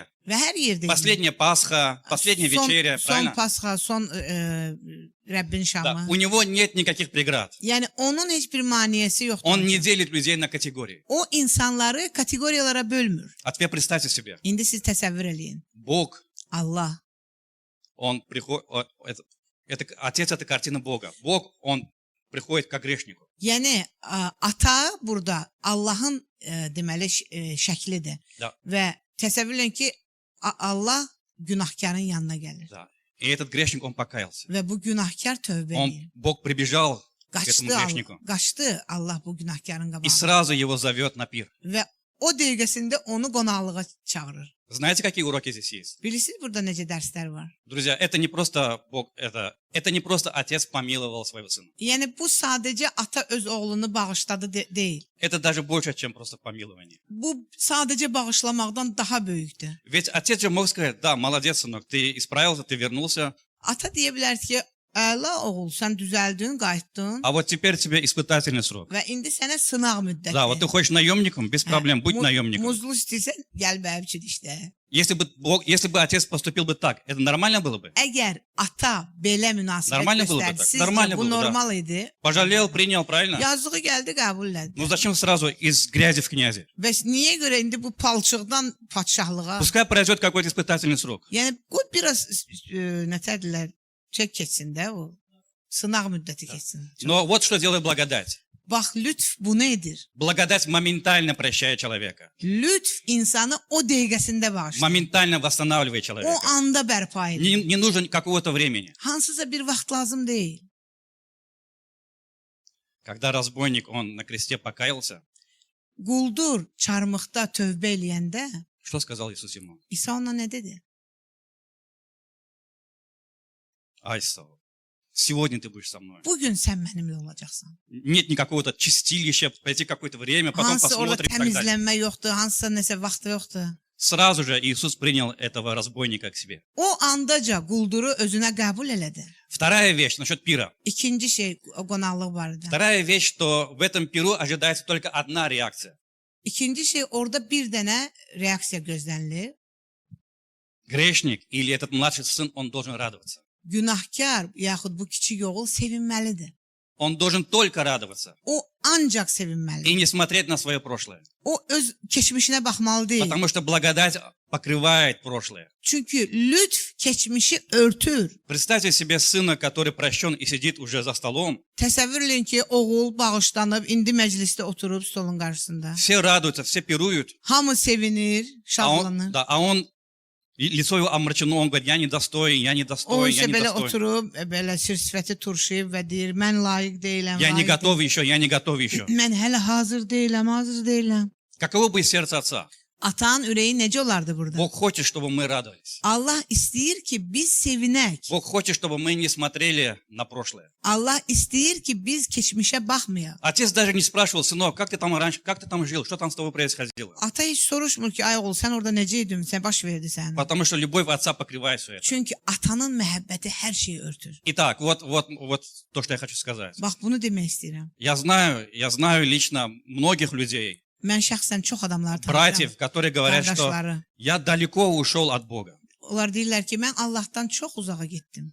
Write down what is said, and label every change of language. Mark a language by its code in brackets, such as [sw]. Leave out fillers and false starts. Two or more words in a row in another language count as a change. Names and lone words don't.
[az] və hər yerdə yeyir. [ru] Последняя Пасха, последняя вечеря, [az] Son [ru] правильно? [az] Pasxa, son Rəbbin [ru] Да. [az] şamı. [ru] У него нет никаких преград. [az] Yəni onun heç bir maneəsi yoxdur. [ru] Он не делит людей на категории. [az] O insanları kateqoriyalara bölmür. [ru] А теперь представьте себе, [az] İndi siz təsəvvür eləyin. [ru] Бог, [az] Allah. [ru] он приходит, Отец — это картина Бога. Бог, он приходит к грешнику. [az] Yəni ata burada Allahın deməli şəklidir. [ru] Da. [az] Və təsəvvür edin ki Allah günahkarın yanına gəlir. [ru] Да. И этот грешник, он покаялся. [az] Və bu günahkar tövbə edir. [ru] Бог прибежал к этому грешнику [az] Qaçdı Allah bu günahkarın [ru] и [az] qabağına. [ru] сразу его зовет на пир. [az] Və o dəqiqəsində onu qonaqlığa çağırır. [ru] Знаете, какие уроки здесь есть? [az] Bilirsiniz burada necə dərslər var? [ru] Друзья, это не просто Бог, это не просто Отец помиловал своего Сына. [az] Yəni bu sadəcə ata öz oğlunu bağışladı deyil. [ru] Это даже больше, чем просто помилование. [az] Bu sadəcə bağışlamaqdan daha böyükdür. [ru] Ведь Отец же мог сказать: да, молодец, сынок, ты исправился, ты вернулся, [az] Ata deyə bilər ki, əla oğul, sən düzəldin, qayıtdın [ru] а вот теперь тебе испытательный срок. [az] və indi sənə sınaq müddəti. [ru] Да, вот ты хочешь наемником, без проблем, будь наемником. [az] Muzlu istəyirsən, gəl mənim üçün işlə. [ru] Если бы Отец поступил бы так, это нормально было бы? [az] Əgər ata belə münasibət [ru] Нормально было бы [az] göstərdi, [ru] так. [az] sizcə [ru] Нормально [az] bu [ru] было бы, да. [az] normal idi? [ru] Пожалел, принял, правильно? [az] Yazığı gəldi, qəbul elədi. [ru] Ну зачем сразу из грязи в князи? [az] Bəs niyə görə indi bu palçıqdan padşahlığa? [ru] Пускай пройдет какой-то испытательный срок. [az] Yəni qoy biraz nətədirlər, çək keçsin də o. Sınaq müddəti keçsin. [ru] Но вот что делает благодать. [az] Bax, lütf bunu edir. [ru] Благодать моментально прощает человека. [az] Lütf insanı o dəqiqəsində bağışlayır. [ru] Моментально восстанавливает [az] O [ru] человека. [az] anda bərpa edir. [ru] Не нужно какого-то времени. [az] Hansısa bir vaxt lazım deyil. [ru] Когда разбойник, он на кресте покаялся, [az] Quldur çarmıqda tövbə eləyəndə [ru] что сказал Иисус ему? [az] İsa ona nə dedi? [ru] Ай, Савва, сегодня ты будешь со мной. [az] Bugün sən mənimlə olacaqsan. [ru] Нет никакого-то чистилища, пройти какое-то время, потом [az] Hansısa orada [ru] посмотрим и так далее. [az] təmizlənmə yoxdur, hansısa nəsə vaxtı yoxdur. [ru] Сразу же Иисус принял этого разбойника к себе. [az] O andaca qulduru özünə qəbul elədi. [ru] Вторая вещь насчет пира. [az] İkinci şey o qonaqlıq barədə. [ru] Вторая вещь, что в этом пиру ожидается только одна реакция. [az] İkinci şey orada bir dənə reaksiya gözlənilir. [ru] Грешник или этот младший сын, он должен радоваться. [az] Günahkar yaxud bu kiçik oğul sevinməlidir. [ru] Он должен только radоваться [az] O ancaq sevinməlidir. [ru] и не смотреть на свое прошлое. [az] O öz keçmişinə baxmalı deyil. [ru] Потому что благодать покрывает прошлое. [az] Çünki lütf keçmişi örtür. [ru] Представьте себе сына, который прощен и сидит уже за столом. [az] Təsəvvür edin ki, oğul bağışlanıb, indi məclisdə oturub stolun qarşısında. [ru] Все радуются, все пируют. [az] Hamı sevinir, şadlanır. [ru] А он, лицо его омрачено, он говорит: я недостоин, я [az] O [ru] недостоин, я [az] isə belə [ru] недостоин. [az] oturub, belə sir-sifəti turşuyub və deyir, mən layiq deyiləm, [ru] Я не [az] layiq [ru] готов еще, я не готов еще. [az] deyiləm. Mən hələ hazır deyiləm. [ru] Каково бы сердце отца? [az] Atan ürəyi necə olardı burada? [ru] Бог хочет, чтобы мы радовались. [az] Allah istəyir ki, biz sevinək. [ru] Бог хочет, чтобы мы не смотрели на прошлое. [az] Allah istəyir ki, biz keçmişə baxmayaq. [ru] Отец даже не спрашивал: сынок, как ты там раньше, как ты там жил, что там с тобой происходило? [az] Ata heç soruşmur ki, ay oğul, sən orada necə idin, sən baş verdi sənə. [ru] Потому что любовь отца покрывает все это. [az] Çünki atanın məhəbbəti hər şeyi örtür. [ru] Итак, вот то, что я хочу сказать. [az] Bax, bunu demək istəyirəm. [ru] Я знаю лично многих людей, [az] Mən şəxsən çox adamları tanıyıram. [ru] братьев, которые говорят, что [az] Qardaşları. [ru] я далеко ушел от Бога. [az] Onlar deyirlər ki, mən Allahdan çox uzağa getdim.